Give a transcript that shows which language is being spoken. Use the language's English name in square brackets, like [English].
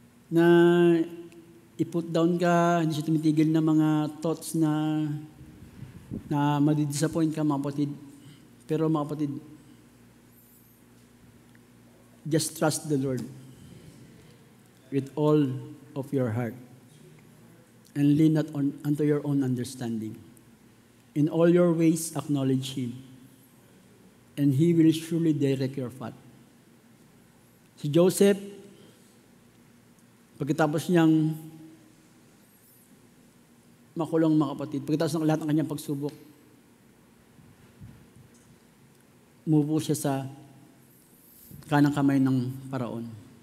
[Filipino] Na i-put down ka, hindi siya tumitigil na mga thoughts na madidisappoint ka, mga kapatid. Pero mga kapatid, [English] just trust the Lord with all of your heart and lean not unto your own understanding. In all your ways, acknowledge Him, and He will surely direct your path. [Filipino] Si Joseph, pagkatapos niyang makulong, mga kapatid, pagkatapos ng lahat ng kanyang pagsubok, umupo siya sa kanang kamay ng Paraon.